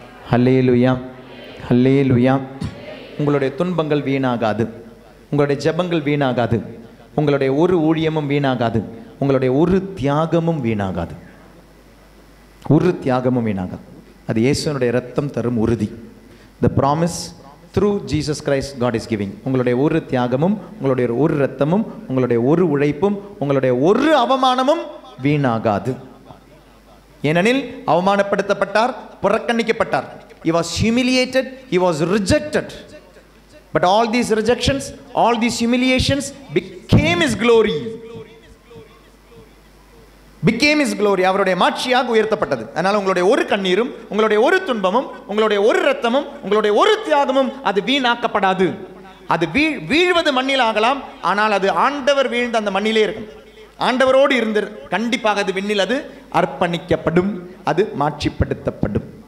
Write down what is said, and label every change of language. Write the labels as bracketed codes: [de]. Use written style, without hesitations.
[ta] ஹல்லேலூயா, ஹல்லேலூயா. உங்களுடைய துன்பங்கள் வீணாகாது, உங்களுடைய ஜெபங்கள் வீணாகாது, உங்களுடைய ஒரு ஊழியமும் வீணாகாது, உங்களுடைய ஒரு தியாகமும் வீணாகாது, ஒரு தியாகமும் வீணாகாது. அது இயேசுனுடைய இரத்தம் தரும் உறுதி. [en] The promise through Jesus Christ God is giving. [ta] உங்களுடைய ஒரு தியாகமும், உங்களுடைய ஒரு இரத்தமும், உங்களுடைய ஒரு உழைப்பும், உங்களுடைய ஒரு அவமானமும் வீணாகாது. ஏனெனில் அவமானப்படுத்தப்பட்டார், புறக்கணிக்கப்பட்டார். [en] He was humiliated, he was rejected. But all these rejections, all these humiliations became his glory. Became his glory. [ta] அவருடைய மாட்சியாக உயர்த்தப்பட்டது. அதனால் உங்களுடைய ஒரு கண்ணீரும், உங்களுடைய ஒரு துன்பமும், உங்களுடைய ஒரு இரத்தமும், உங்களுடைய ஒரு தியாகமும் அது வீணாக்கப்படாது. அது வீழ்வது மண்ணில் ஆகலாம், ஆனால் அது ஆண்டவர் வீழ்ந்த அந்த மண்ணிலே இருக்கும். ஆண்டவரோடு இருந்து கண்டிப்பாக அது விண்ணில் அது அர்ப்பணிக்கப்படும், அது மாட்சிப்படுத்தப்படும்.